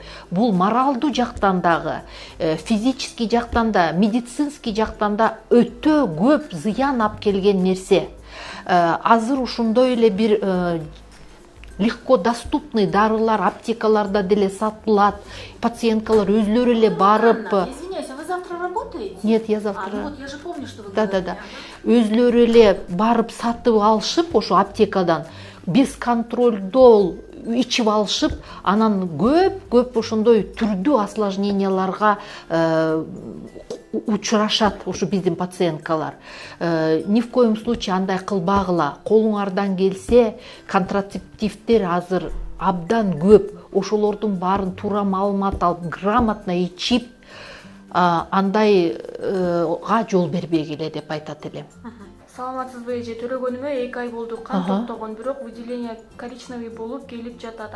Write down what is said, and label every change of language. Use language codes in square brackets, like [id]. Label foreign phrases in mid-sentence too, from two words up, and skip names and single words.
[ky] Бул моралдуу жактан дагы, физический жактан да, медицинский жактан да өтө көп зыян алып келген нерсе. Азыр ушондой эле бир [ru] легко доступный [ky] дарылар аптекаларда деле сатылат. Пациенткалар өзлөрү эле барып... [ru] Извиняюсь, а вы завтра работаете? Нет, я завтра... Вот я же помню, что вы говорили. Да. [ky] Өзлөрү эле барып сатып алышып, ошо аптекадан без контролдол ичип алышып, анан көп ошондой түрдүү осложненияларга учурашат ошо биздин пациенткалар. [ru] Ни в коем случае [ky] андай кылбагыла. Колуңардан келсе, контрацептивдер азыр абдан көп. Ошолордун баарын туура маалымат алып, грамотно ичип, андайга жол бербегиле деп айтат элем. Саламатсызбы эже, төлөгөнүмө 2 ай болду. Кан токтогон, бирок [ru] выделение коричневый [ky] болуп келип жатат.